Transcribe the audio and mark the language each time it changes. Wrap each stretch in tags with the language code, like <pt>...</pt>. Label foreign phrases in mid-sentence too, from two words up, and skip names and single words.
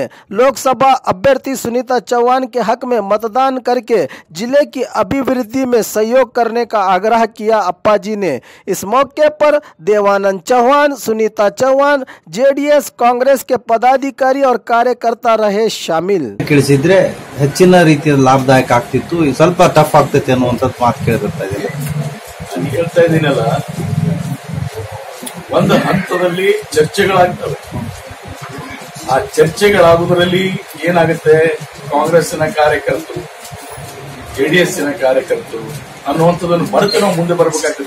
<hi>लोकसभा अभ्यर्थी सुनीता चौहान के हक में मतदान करके जिले की अभिवृद्धि में सहयोग करने का आग्रह किया अप्पाजी ने। इस मौके पर देवानंद चौहान, सुनीता चौहान, जेडीएस कांग्रेस के पदाधिकारी और कार्यकर्ता रहे शामिल।</hi> <kn>ಹೆಚ್ಚಿನ ರೀತಿಯಲ್ಲಿ ಲಾಭದಾಯಕ ಆಗ್ತಿತ್ತು, ಸ್ವಲ್ಪ ಟಫ್ ಆಗ್ತೈತೆ ಅನ್ನುವಂಥದ್ದು ಮಾತು ಕೇಳಿ ಬರ್ತಾ ಇದೆ. ನಾನು ಹೇಳ್ತಾ ಇದ್ದೀನಲ್ಲ, ಒಂದು ಹಂತದಲ್ಲಿ ಚರ್ಚೆಗಳಾಗ್ತವೆ. ಆ ಚರ್ಚೆಗಳಾಗುವುದರಲ್ಲಿ ಏನಾಗುತ್ತೆ, ಕಾಂಗ್ರೆಸ್ಸಿನ ಕಾರ್ಯಕರ್ತರು, JDS-ನ ಕಾರ್ಯಕರ್ತರು ಅನ್ನುವಂಥದ್ದನ್ನು ಮರೆತು ನಾವು ಮುಂದೆ ಬರಬೇಕಾಗ್ತದೆ.</kn>